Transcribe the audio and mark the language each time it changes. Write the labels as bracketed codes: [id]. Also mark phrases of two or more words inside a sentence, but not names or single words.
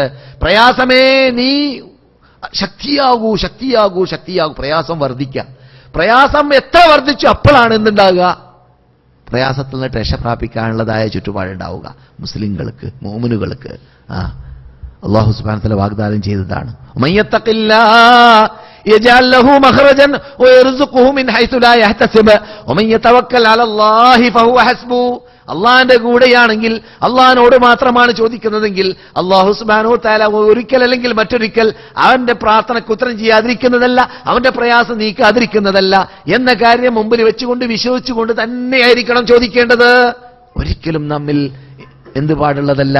[ml] പ്രയാസമേ നീ ശക്തിയാകൂ, ശക്തിയാകൂ, ശക്തിയാകൂ. പ്രയാസം വർദ്ധിക്കുക. പ്രയാസം എത്ര വർദ്ധിച്ചു അപ്പോഴാണ് എന്തുണ്ടാകുക? പ്രയാസത്തിൽ നിന്ന് രക്ഷ പ്രാപിക്കാനുള്ളതായ ചുറ്റുപാടുണ്ടാവുക മുസ്ലിങ്ങൾക്ക്, മുഅ്മിനുകൾക്ക്. അല്ലാഹു [ar] سبحانه وتعالى [ml] വാഗ്ദാനം ചെയ്തതാണ്. [ar] يجعل له مخرجا ويرزقه من حيث لا يحتسب ومن يتوكل على الله فهو حسبه. [ml] അള്ളാഹിന്റെ കൂടെയാണെങ്കിൽ, അള്ളാഹിനോട് മാത്രമാണ് ചോദിക്കുന്നതെങ്കിൽ, അല്ലാഹു [ar] سبحانه وتعالى [ml] ഒരിക്കൽ അല്ലെങ്കിൽ മറ്റൊരിക്കൽ അവന്റെ പ്രാർത്ഥനയ്ക്ക് ഉത്തരം ചെയ്യാതിരിക്കുന്നതല്ല, അവന്റെ പ്രയാസം നീക്കാതിരിക്കുന്നതല്ല എന്ന കാര്യം മുമ്പിൽ വെച്ചുകൊണ്ട് വിശ്വസിച്ചുകൊണ്ട് തന്നെയായിരിക്കണം ചോദിക്കേണ്ടത്. ഒരിക്കലും നമ്മിൽ എന്ത് പാടുള്ളതല്ല?